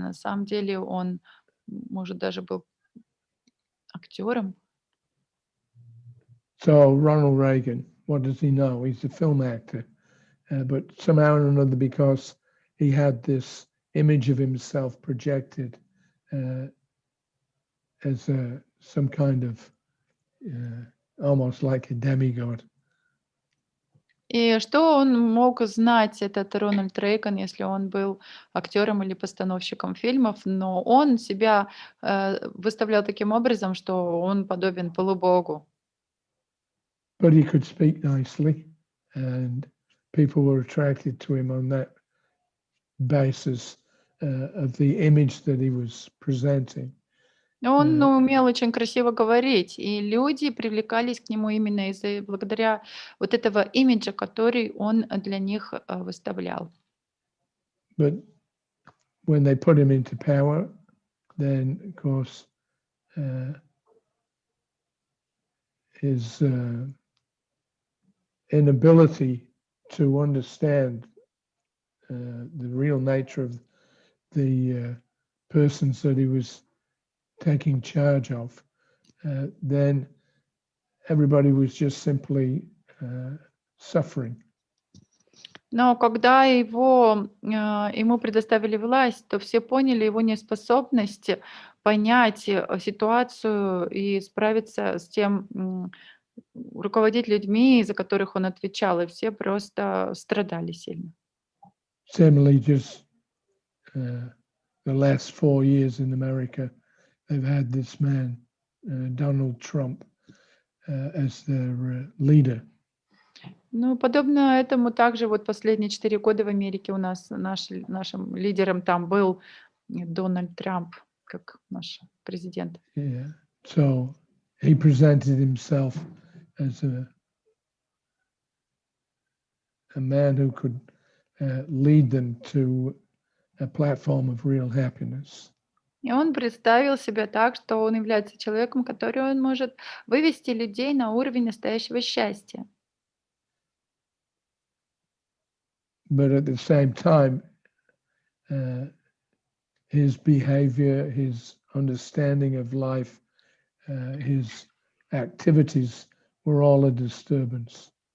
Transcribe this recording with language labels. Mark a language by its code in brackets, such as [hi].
[ru] На самом деле он, может, даже был актером. [en] So Ronald Reagan, what does he know? He's a film actor, but somehow or another, because he had this image of himself projected as some kind of almost like a demigod. [ru] И что он мог знать, этот Рональд Рейган, если он был актером или постановщиком фильмов, но он себя выставлял таким образом, что он подобен полубогу. [en] But he could speak nicely, and people were attracted to him on that basis of the image that he was presenting. [ru] Он умел очень красиво говорить, и люди привлекались к нему именно из-за благодаря вот этого имиджа, который он для них выставлял. [en] But when they put him into power, then of course his inability to understand the real nature of the persons that he was taking charge of, then everybody was just simply suffering. [ru] Но когда ему предоставили власть, то все поняли его неспособность понять ситуацию и справиться с тем, руководить людьми, за которых он отвечал, и все просто страдали сильно. [en] Similarly, just the last 4 years in America, they've had this man, Donald Trump, as their leader. [ru] Ну, подобно этому также вот последние 4 года в Америке у нас нашим лидером там был Дональд Трамп, как наш президент. [en] Yeah. So he presented himself as a man who could lead them to a platform of real happiness. [ru] И он представил себя так, что он является человеком, который он может вывести людей на уровень настоящего счастья. [en] But at the same time, his behavior, his understanding of life, his activities were all a disturbance.